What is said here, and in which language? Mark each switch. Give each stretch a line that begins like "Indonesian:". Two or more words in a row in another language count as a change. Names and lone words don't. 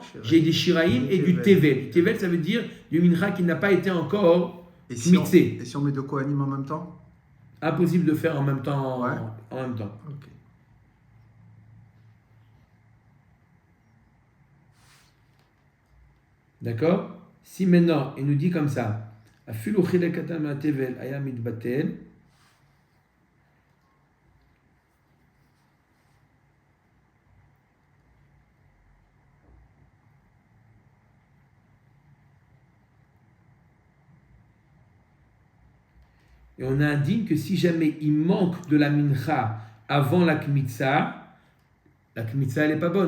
French: J'ai des shiraim et du tevel. Tevel, ça veut dire du mincha qui n'a pas été encore kmitzé. Et si on met deux kohanim en même temps? Impossible de faire en même temps. Ouais. En même temps. Ok. D'accord? Si maintenant, il nous dit comme ça,
Hebrew: אפילו שלקטן מטבל היה מתבטל,
French: et on indique que si jamais il manque de la mincha avant la kmitza elle n'est pas bonne.